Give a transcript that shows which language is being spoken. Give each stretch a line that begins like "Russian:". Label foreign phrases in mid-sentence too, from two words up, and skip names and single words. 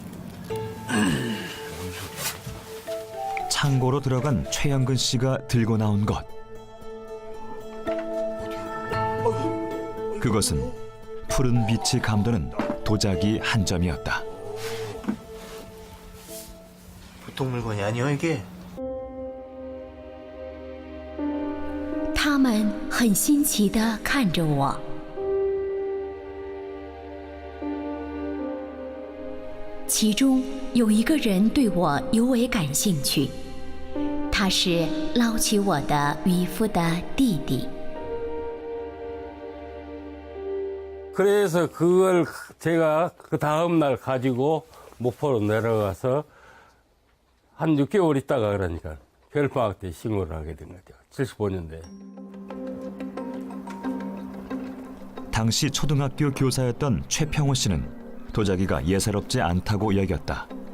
Korean: 창고로 들어간 최형근 씨가 들고 나온 것. 그것은 푸른 빛이 감도는 도자기 한 점이었다. 보통 물건이 아니요 이게.
Chinese: 他们很新奇地看着我。其中有一个人对我尤为感兴趣，他是捞起我的渔夫的弟弟。
Korean: 그래서 그걸 제가 그 다음 날 가지고 목포로 내려가서 한 6개월 있다가 그러니까 겨울방학 때 신고를 하게 된 거죠. 75년도에. 당시 초등학교 교사였던 최평호 씨는 도자기가 예사롭지 않다고 여겼다.